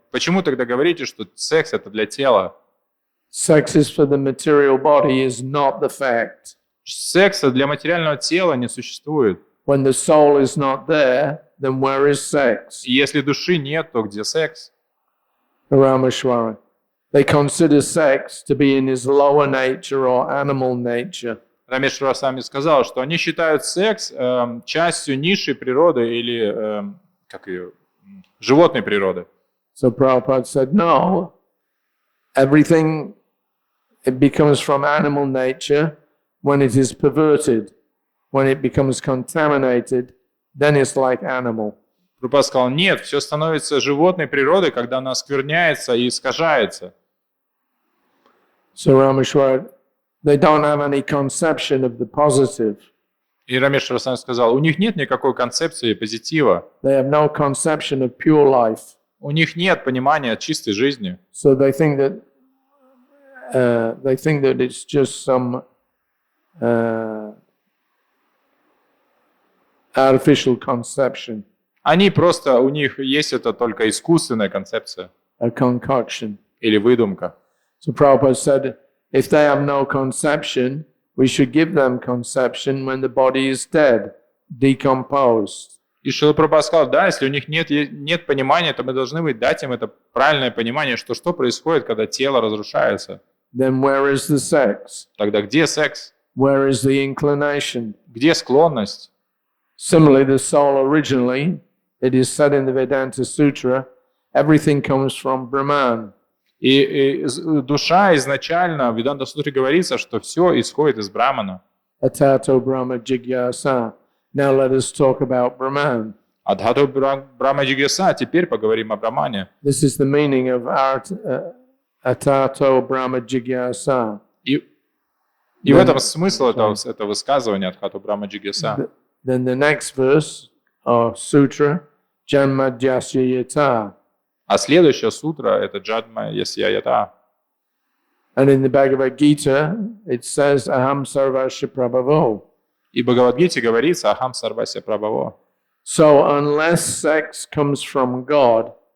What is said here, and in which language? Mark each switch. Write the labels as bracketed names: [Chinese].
[Russian] Почему тогда говорите, что секс это для тела? [English] Sex is for the material body is not the fact. [Russian] Секса для материального тела не существует. [English] When the soul is not there, then where is sex? [Russian] И если души нет, то где секс? [English] Rameshwara. They consider sex to be in his lower nature or animal nature. [Russian] Рамешвара сами сказал, что они считают секс частью низшей природы или животной природы. [English] So Prabhupada said, no, everything, it becomes from animal nature when it is perverted. When it becomes contaminated, then it's like animal. [Russian] Прабхупада сказал, нет, все становится животной природой, когда она оскверняется и искажается. [English] So Rameshwara, they don't have any conception of the positive. [Russian] И Рамешвара сам сказал, у них нет никакой концепции позитива. [English] They have no conception of pure life. [Russian] У них нет понимания чистой жизни. [English] So they think that it's just some artificial conception, [Russian] У них есть это только искусственная концепция [English] a concoction. [Russian] или выдумка. [English] So Prabhupada said, if they have no conception, we should give them conception when the body is dead, decomposed. [Russian] И Шрила Прабхупада сказал, да, если у них нет понимания, то мы должны дать им это правильное понимание, что происходит, когда тело разрушается. [English] then where is the sex? [Russian] Тогда где секс? [English] Where is the inclination? [Russian] Где склонность? [English] Similarly, the soul originally, it is said in the Vedanta Sutra, everything comes from Brahman. [Russian] И душа изначально, в Веданта-сутре говорится, что все исходит из Брамана. [Sanskrit] Atato Brahma Jigyasa. [English] Now let us talk about Brahman. [Sanskrit] Адхату Брахма Джигьяса, [Russian] теперь поговорим о Брамане. [English] This is the meaning of Atato Brahma Jigyasa. [Russian] И в этом смысл этого высказывания Адхату Брахма Джигьяса. [English] Then the next verse, or sutra, Janmadhyasya Yata. [Russian] А следующая сутра — это Джадма Ясья Ята. [English] And in the Bhagavad Gita, it says, [Sanskrit] Aham Sarvasya Prabhavo. [Russian] И в Бхагавад-гите говорится [Sanskrit] «Ахам сарвася прабхаво». [English] So unless sex comes from God,